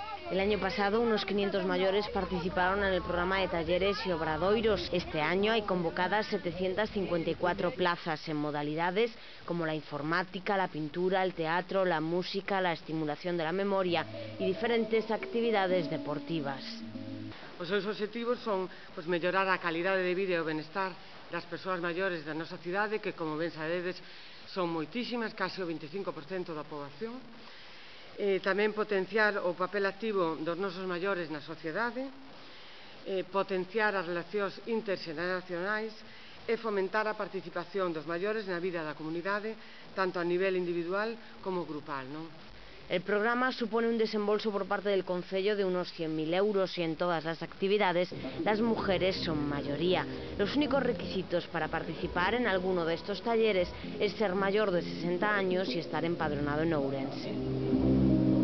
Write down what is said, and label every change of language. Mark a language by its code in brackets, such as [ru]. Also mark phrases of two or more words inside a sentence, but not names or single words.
[es] El año pasado unos 500 mayores participaron en el programa de talleres y obradoiros. Este año hay convocadas 754 plazas en modalidades como la informática, la pintura, el teatro, la música, la estimulación de la memoria y diferentes actividades deportivas. [gl] Os seus obxectivos son mellorar a calidade de vida e o benestar das persoas maiores da nosa cidade, que, como ben sabedes, son moitísimas, case o 25% da poboación. Tamén potenciar o papel activo dos nosos maiores na sociedade, potenciar as relacións interxeneracionais e fomentar a participación dos maiores na vida da comunidade, tanto a nivel individual como grupal, non? [es] El programa supone un desembolso por parte del concello de unos 100.000 euros y en todas las actividades las mujeres son mayoría. Los únicos requisitos para participar en alguno de estos talleres es ser mayor de 60 años y estar empadronado en Ourense.